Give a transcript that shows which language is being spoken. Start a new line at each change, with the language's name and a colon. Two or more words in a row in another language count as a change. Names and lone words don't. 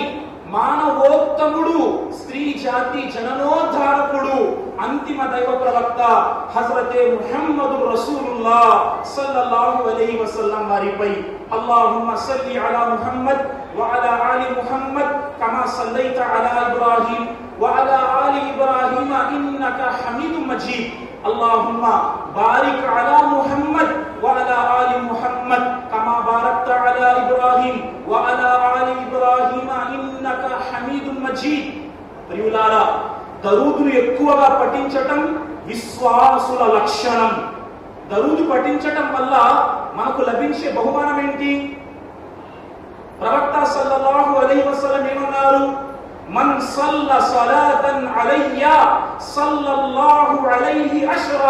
Telugu: మానవోత్తముడు, స్త్రీ జాతి జననోద్ధారకుడు, అంతిమ దైవ ప్రవక్త హజరతే ముహమ్మదు రసూలుల్లాహ్
Arabic: صلى الله عليه وسلم వారిపై اللهم صل على محمد وعلى آل محمد كما صليت على إبراهيم وعلى آل إبراهيم إنك حميد مجيد. اللهم بارك على محمد وعلى آل محمد كما باركت على إبراهيم وعلى آل إبراهيم إنك حميد مجيد.
Telugu: ప్రియులారా, దరూదును ఎక్కువగా పఠించటం విశ్వాసుల లక్షణం. దరూదు పఠించటం వల్ల మనకు లభించే బహుమానం ఏంటి? ప్రవక్త
Arabic: صلى الله عليه وسلم
Telugu: ఏమన్నారు?
Arabic: من صلى صلاة علي صلى الله عليه عشرا.